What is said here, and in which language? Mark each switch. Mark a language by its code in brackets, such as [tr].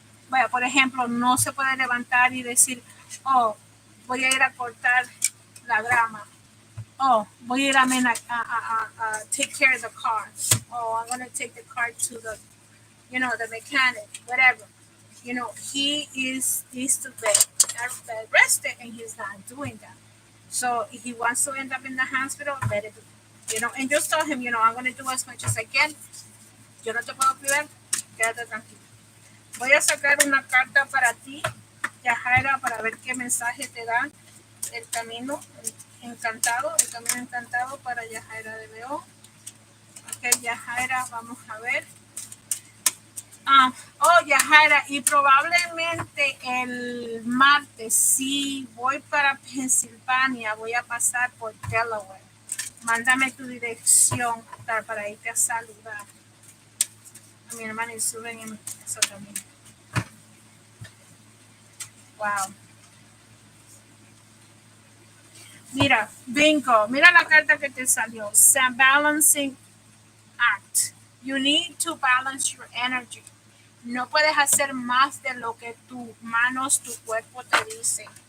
[es] Vaya, por ejemplo, no se puede levantar y decir, oh, voy a ir a cortar la grama. [en] Oh, [es] voy a ir a [en] take care of the car. Oh, I'm going to take the car to the mechanic, whatever. He needs to bed rested, and he's not doing that. So if he wants to end up in the hospital, let it be. And just tell him, I'm going to do as much as I can. [es] Yo no te puedo cuidar, quédate tranquilo. Voy a sacar una carta para ti, Yajaira, para ver qué mensaje te da el camino encantado para Yajaira de León. Ok, Yajaira, vamos a ver. Yajaira, y probablemente el martes, si voy para Pensilvania, voy a pasar por Delaware. Mándame tu dirección para irte a saludar a mi hermana y suben en eso también. [en] Wow. [es] Mira, bingo, mira la carta que te salió. [en] Balancing act. You need to balance your energy. [es] No puedes hacer más de lo que tus manos, tu cuerpo te dicen.